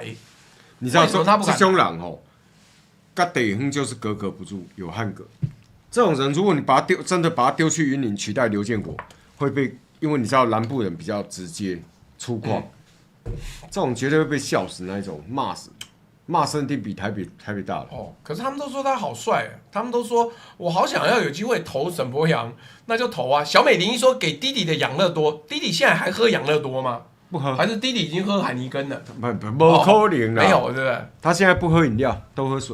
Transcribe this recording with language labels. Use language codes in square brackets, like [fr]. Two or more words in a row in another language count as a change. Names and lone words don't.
[zh] 你知道說這種人哦，跟地方就是格格不入，有漢格。這種人，如果你真的把他丟去雲林取代劉建國，會被，因為你知道南部人比較直接粗獷，這種絕對會被笑死那一種，罵死。罵聲定比台北大了哦，可是他們都說他好帥，他們都說我好想要有機會投沈伯洋，那就投啊。小美玲一說給弟弟的養樂多，弟弟現在還喝養樂多嗎？不喝，還是弟弟已經喝海尼根了？不可能啦，沒有，對不對？他現在不喝飲料，都喝水。